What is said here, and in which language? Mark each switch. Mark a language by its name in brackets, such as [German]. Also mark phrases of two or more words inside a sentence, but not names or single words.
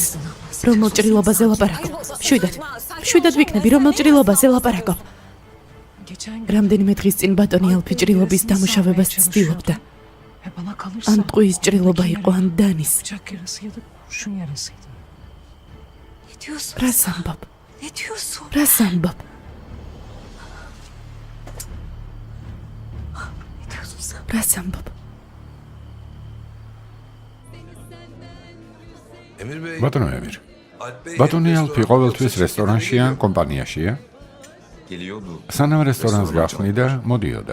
[Georgian] რომელ ჭრილობაზე ლაპარაკობ? შვიდად ვიქნები, რომელ ჭრილობაზე ლაპარაკობ? [Turkish] geçen gün [Georgian] რამდენიმე დღის წინ ბატონი ალფი ჭრილობის დამუშავებას ცდილობდა. [Turkish] ve bana kalırsa [Georgian] ან ტყუის ჭრილობა იყო, ან დანის. [Turkish] bıçak yarası ya da kurşun yarasıydı. Ne diyorsun? [Georgian] რას ამბობ? [Turkish] Ne diyorsun? [Georgian] რას ამბობ? რას ამბობ? ბატონო ემირ, ბატონი ალფი ყოველთვის რესტორანში ან კომპანიაშია? სანამ რესტორანს გახსნი და მოდიოდა.